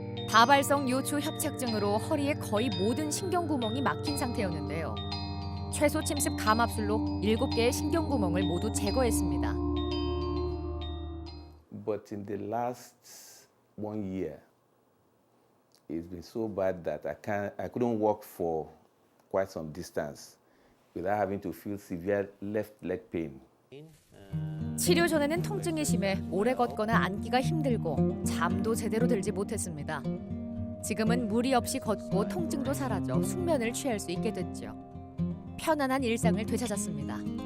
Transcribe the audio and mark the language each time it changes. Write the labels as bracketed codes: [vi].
[ko] 다발성 요추 협착증으로 허리의 거의 모든 신경구멍이 막힌 상태였는데요. 최소 침습 감압술로 7개의 신경구멍을 모두 제거했습니다. [en] But in the last 1 year, it's been so bad that I couldn't walk for quite some distance without having to feel severe left leg pain. [ko] 치료 전에는 통증이 심해 오래 걷거나 앉기가 힘들고 잠도 제대로 들지 못했습니다. 지금은 무리 없이 걷고 통증도 사라져 숙면을 취할 수 있게 됐죠. 편안한 일상을 되찾았습니다.